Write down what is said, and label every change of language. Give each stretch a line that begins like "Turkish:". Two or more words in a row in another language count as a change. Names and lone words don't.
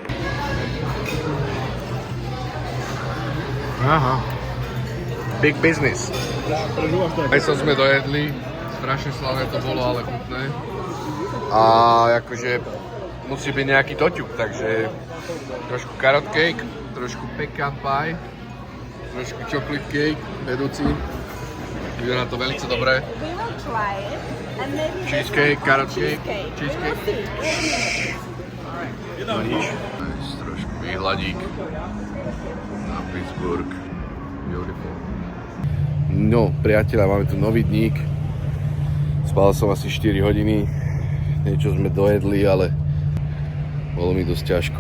Slovak: Aha.
English: Big business.
Slovak: Meso sme dojedli, strašne slavné to bolo, ale chutné. A akože musí byť nejaký toťuk, takže trošku
English: carrot cake,
Slovak: trošku
English: pecan pie,
Slovak: trošku
English: chocolate cake,
Slovak: vedúci. Vyzerá to veľmi dobre.
English: We will try it and maybe Cheesecake, carrot cake, cheesecake. cheesecake. We'll see.
Slovak: No nič. Trošku výhľadík na Pittsburgh.
English: Beautiful.
Slovak: No, priatelia, máme tu nový dník. Spal som asi 4 hodiny. Niečo sme dojedli, ale bolo mi dosť ťažko.